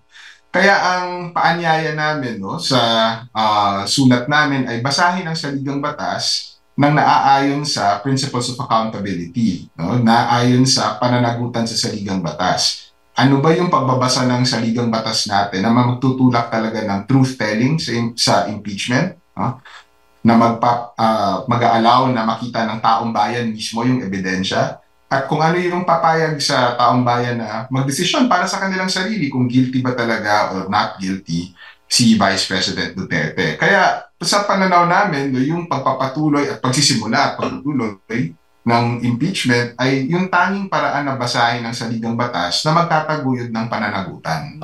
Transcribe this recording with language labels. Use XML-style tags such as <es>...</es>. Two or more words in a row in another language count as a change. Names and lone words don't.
<tl>Kaya ang paanyaya namin, no, sa sulat namin ay basahin ang saligang batas nang naaayon sa</tl> <en>principles of accountability,</en> <tl>no, naaayon sa pananagutan sa saligang batas. ano ba yung pagbabasa ng saligang batas natin na magtutulak talaga ng truth-telling sa impeachment, na mag-a-allow na makita ng taong bayan mismo yung ebidensya, at kung ano yung papayag sa taong bayan na magdesisyon para sa kanilang sarili kung guilty ba talaga</tl> <en>or not guilty</en> <tl>si Vice President Duterte. Kaya sa pananaw namin, yung pagpapatuloy at pagsisimula at pagtutuloy ng impeachment ay yung tanging paraan na basahin ng saligang batas na magtataguyod ng pananagutan.</tl>